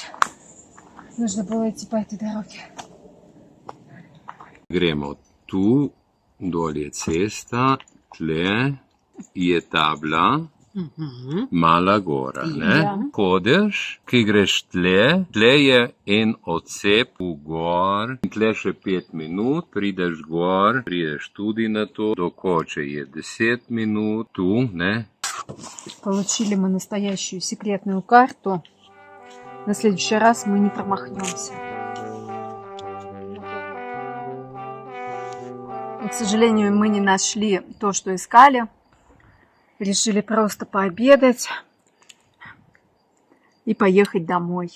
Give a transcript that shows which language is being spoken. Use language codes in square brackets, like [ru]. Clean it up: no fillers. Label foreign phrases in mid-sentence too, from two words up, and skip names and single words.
[ru] Нужно было идти по этой дороге. [sl] Gremo tu, dol je cesta, tle je tabla, Mala Gora. Ne? Ja. Hodeš, ki greš tle, tle je en odsep v gor, tle še 5 minut, prideš gor, prideš tudi na to, do Koče je 10 minut, tu, ne? [ru] Получили мы настоящую секретную карту. На следующий раз мы не промахнемся. Но, к сожалению, мы не нашли то, что искали. Решили просто пообедать и поехать домой.